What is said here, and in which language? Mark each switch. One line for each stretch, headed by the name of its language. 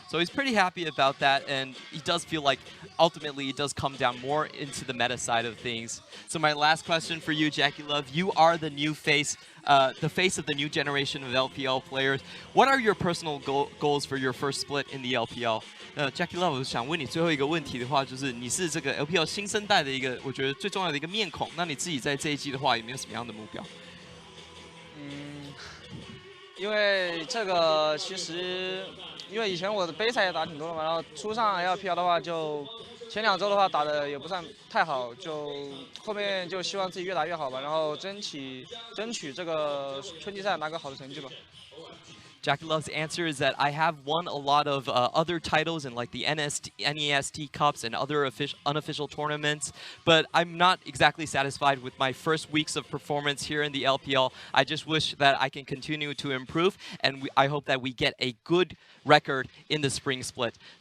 English: So he's pretty happy about that, and he does feel like ultimately it does come down more into the meta side of things. So my last question for you, JackeyLove, you are the new face, the face of the new generation of LPL players. What are your personal goals for your first split in the LPL?
Chinese: JackeyLove， 我想问你最后一个问题的话，就是你是这个 LPL 新生代的一个，我觉得最重要的一个面孔。那你自己在这一季的话，有没有什么样的目标？因为这个其实，因为以前我的杯赛也打挺多的嘛，然后初上 LPL 的话，就前2周的话打的也不算太好，就后面就希望自己越打越好吧，然后争取这个春季赛拿个好的成绩吧。
English: JackeyLove's answer is that I have won a lot of other titles in like the NEST Cups and other unofficial tournaments, but I'm not exactly satisfied with my first weeks of performance here in the LPL. I just wish that I can continue to improve, and I hope that we get a good record in the spring split.